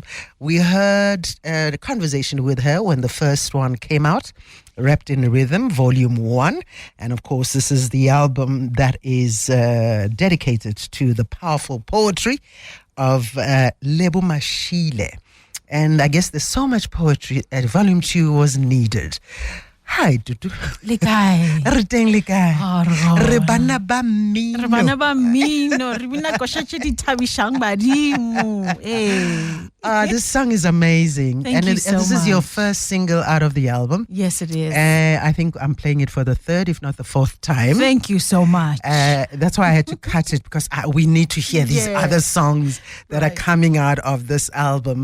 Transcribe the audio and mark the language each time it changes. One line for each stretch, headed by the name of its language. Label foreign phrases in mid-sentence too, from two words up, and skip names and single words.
English: We heard the conversation with her when the first one came out, Wrapped in Rhythm, Volume 1. And of course, this is the album that is dedicated to the powerful poetry of Lebo Mashile. And I guess there's so much poetry that Volume 2 was needed. Hi, Tutu.
Southern Sotho: Likai. Reteng likai. Re bana ba mino. Re bana ba mino. Re bina koshatse di thabishang badimo.
English: This song is amazing. Thank you so this much. is your first single out of the album. Yes, it is. I think I'm playing it for the third, if not the fourth time. Thank you so much. That's why I had to cut it, because we need to hear these other songs that are coming out of this album.